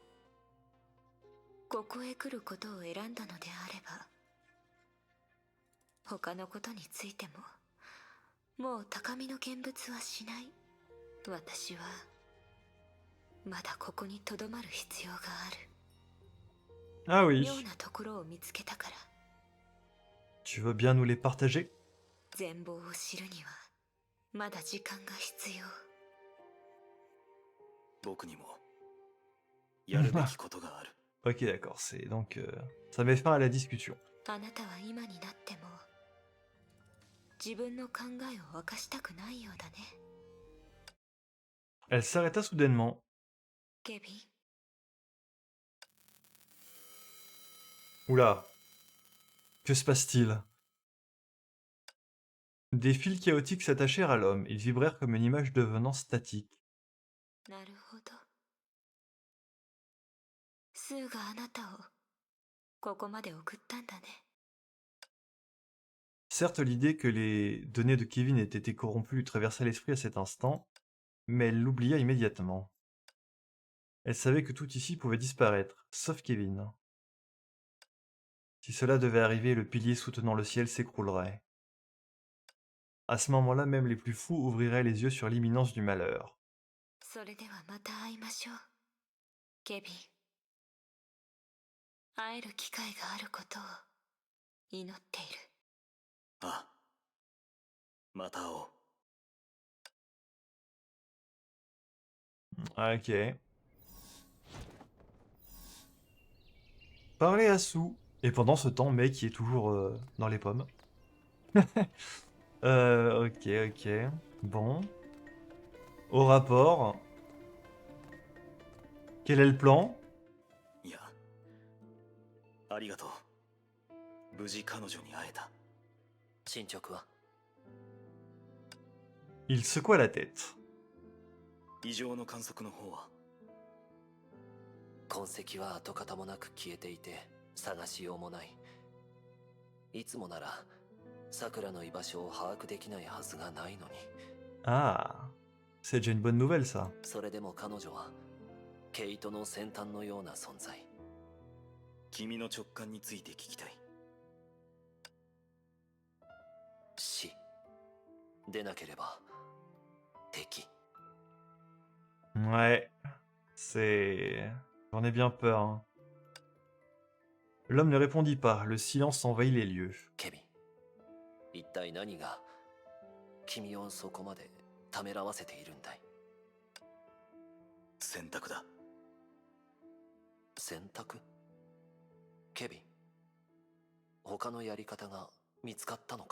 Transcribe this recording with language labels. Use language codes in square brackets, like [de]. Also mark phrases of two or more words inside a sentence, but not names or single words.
[ja] ここへ来ることを選んだのであれば他のことについてももう高みの見物はしない。私はまだここにとどまる必要があ Ah る。 [fr] oui. [ja] 妙なところを見つけたから。 [fr] Tu veux bien nous les partager? [ja] 全貌を知るにはまだ時間が必要。僕にもやるべきことがある。 [fr] Ok, d'accord. C'est donc ça met fin à la discussion. [ja] あなたは今になっても自分の考えを明かしたくないようだね、 [fr] Elle s'arrêta soudainement. ケビン。 Oula. Que se passe-t-il? Des fils chaotiques s'attachèrent à l'homme. Ils vibrèrent comme une image devenant statique. [ja] なるほど。スーがあなたをここまで送ったんだね。 [fr] Certes, l'idée que les données de Kevin aient été corrompues lui traversa l'esprit à cet instant, mais elle l'oublia immédiatement. Elle savait que tout ici pouvait disparaître, sauf Kevin. Si cela devait arriver, le pilier soutenant le ciel s'écroulerait. À ce moment-là, même les plus fous ouvriraient les yeux sur l'imminence du malheur. [ja] それではまた会いましょう、ケビン。会える機会があることを祈っている。ああ、また会おう。 [fr] Ah, ok. Parlez à Sue. Et pendant ce temps, Mei qui est toujours dans les pommes. Ok, ok. Bon. Au rapport. Quel est le plan? [ja] いや、ありがとう。無事彼女に会えた。進捗は？ [fr] Il secoua la tête. [ja] 異常の観測の方は？痕跡は跡形もなく消えていて探しようもない。いつもならさくらの居場所を把握できないはずがないのに。 Ah. [fr] C'est déjà une bonne nouvelle, ça. [ja] それでも彼女は毛糸の先端のような存在。君の直感について聞きたい。死でなければ敵。 [fr] Ouais, c'est... J'en ai bien peur, hein. L'homme ne répondit pas, le silence envahit les lieux. [ja] ケビン、一体何が君をそこまでためらわせているんだい？選択だ。選択？ケビン、他のやり方が見つかったのか？